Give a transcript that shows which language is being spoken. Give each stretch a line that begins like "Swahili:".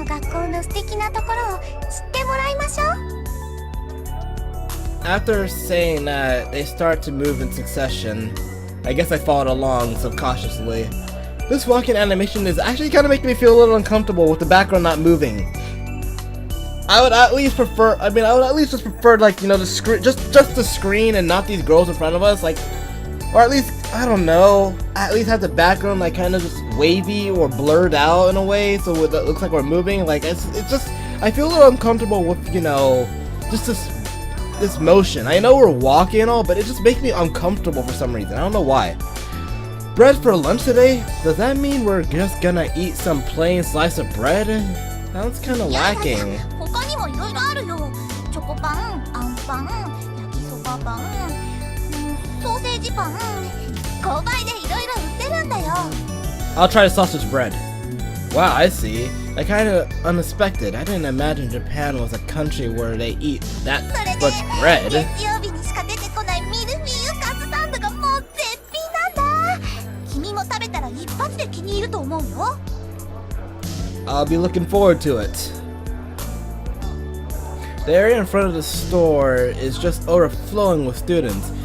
Japanese: 校の素敵なところを知ってもらいましょう。
English: After saying that, they start to move in succession. I guess I followed along subconsciously. This walking animation is actually kind of making me feel a little uncomfortable with the background not moving. I would at least prefer, just prefer, like, you know, the screen, just the screen and not these girls in front of us, like, or at least, I don't know, at least have the background, like, kind of just wavy or blurred out in a way, so it looks like we're moving. Like, it's just, I feel a little uncomfortable with, you know, just this motion. I know we're walking and all, but it just makes me uncomfortable for some reason. I don't know why. Bread for lunch today? Does that mean we're just gonna eat some plain slice of bread? Sounds kinda lacking.
Japanese: 他にもいろいろあるよ。チョコパン、あんパン、焼きそばパン、ソーセージパン、購買でいろいろ売ってるんだよ。
English: I'll try the sausage bread. Wow, I see. That kinda unexpected. I didn't imagine Japan was a country where they eat that much bread.
Japanese: 月曜日にしか出てこないミルフィーユカツサンドがもう絶品なんだ。君も食べたら一発で気に入ると思うよ。
English: I'll be looking forward to it. The area in front of the store is just overflowing with students.